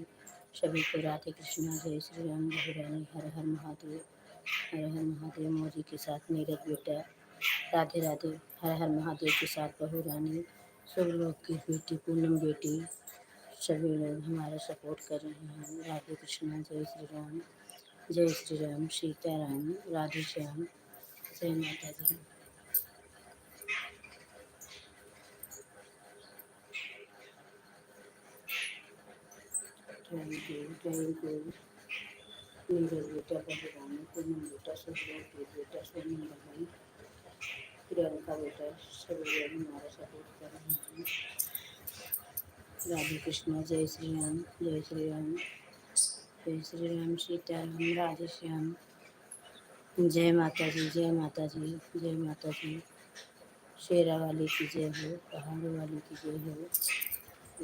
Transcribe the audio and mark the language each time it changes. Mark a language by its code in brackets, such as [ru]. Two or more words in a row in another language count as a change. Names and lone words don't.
[hi] सभी को राधे कृष्णा, जय श्री राम। बहू रानी हर हर महादेव, हर हर महादेव। मोदी के साथ नीरज बेटा, राधे राधे। हर हर महादेव के साथ बहू रानी, सब लोग की बेटी पूनम बेटी, सभी लोग हमारा सपोर्ट कर रहे हैं। राधे कृष्णा, जय श्री राम, जय श्री राम, सीताराम, राधे श्याम। जय माता दी। [en] thank you, thank you. [hi] नीरज बेटा, बहू रानी, पूनम बेटा, सब लोग बेटा, सोनम बहन, प्रियंका बेटा, सभी लोग हमारा सपोर्ट कर रहे हैं। राधे कृष्णा, जय श्री राम, जय श्री राम, जय श्री राम, सीताराम, राधे श्याम। जय माता जी, जय माता जी, जय माता जी। शेरा वाली की जय हो, पहाड़ों वाली की जय हो।